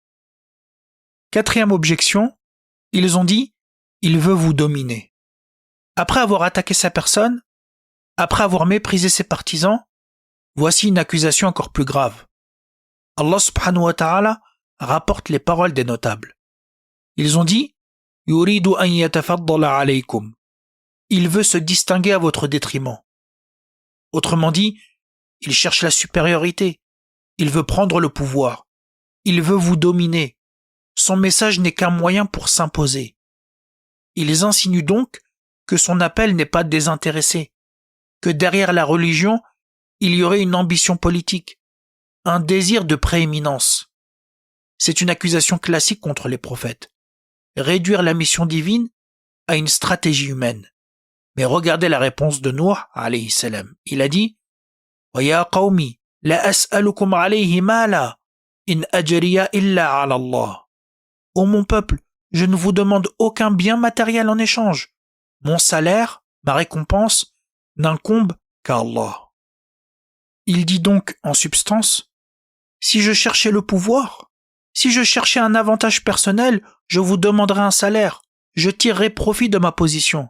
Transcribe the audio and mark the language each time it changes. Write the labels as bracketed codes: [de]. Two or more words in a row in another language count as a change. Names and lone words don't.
[fr] Quatrième objection, ils ont dit « il veut vous dominer ». Après avoir attaqué sa personne, après avoir méprisé ses partisans, voici une accusation encore plus grave. [ar] الله سبحانه وتعالى [fr] rapporte les paroles des notables. Ils ont dit « [ar] يريد أن يتفضل عليكم ». [fr] Il veut se distinguer à votre détriment. Autrement dit, il cherche la supériorité, il veut prendre le pouvoir, il veut vous dominer. Son message n'est qu'un moyen pour s'imposer. Ils insinuent donc que son appel n'est pas désintéressé, que derrière la religion, il y aurait une ambition politique, un désir de prééminence. C'est une accusation classique contre les prophètes. Réduire la mission divine à une stratégie humaine. Mais regardez la réponse de Nuh [ar] عليه السلام. [fr] Il a dit « [ar] ويا قوم لا أسألكم عليه مالا إن أجري إلا على الله. [fr] » Ô mon peuple, je ne vous demande aucun bien matériel en échange. Mon salaire, ma récompense, n'incombe qu'à Allah. Il dit donc en substance, si je cherchais le pouvoir, si je cherchais un avantage personnel, je vous demanderais un salaire, je tirerais profit de ma position.